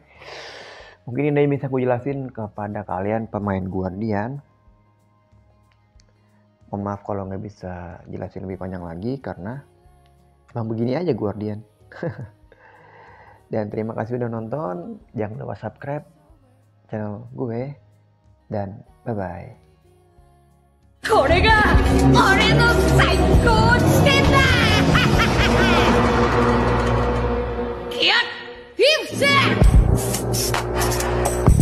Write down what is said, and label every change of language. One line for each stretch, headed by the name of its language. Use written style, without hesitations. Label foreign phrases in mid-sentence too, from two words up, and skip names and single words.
Indonesian: Mungkin ini bisa aku jelasin kepada kalian pemain Guardian. Mohon maaf kalau nggak bisa jelasin lebih panjang lagi, karena emang begini aja Guardian. Dan terima kasih udah nonton. Jangan lupa
English: subscribe channel
Indonesian: gue. Dan bye-bye.
Japanese: これが俺の最高地点だキャッフィフセ